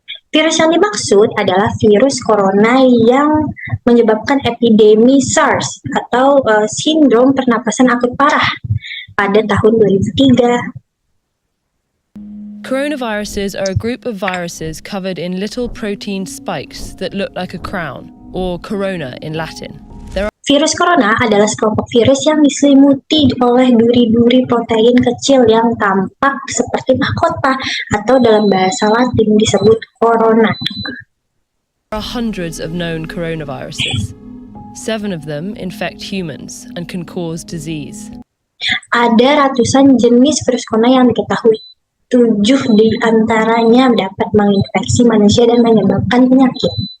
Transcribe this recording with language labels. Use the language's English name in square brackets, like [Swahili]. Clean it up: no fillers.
[Indonesian] Virus yang dimaksud adalah virus corona yang menyebabkan epidemi SARS atau sindrom pernapasan akut parah pada tahun 2003. [English] Coronaviruses are a group of viruses covered in little protein spikes that look like a crown, or corona in Latin. [Indonesian] Virus corona adalah sekelompok virus yang diselimuti oleh duri-duri protein kecil yang tampak seperti mahkota atau dalam bahasa Latin disebut corona. [English] There are hundreds of known coronaviruses. 7 of them infect humans and can cause disease. [Indonesian] Ada ratusan jenis virus corona yang diketahui. 7 di antaranya dapat menginfeksi manusia dan menyebabkan penyakit.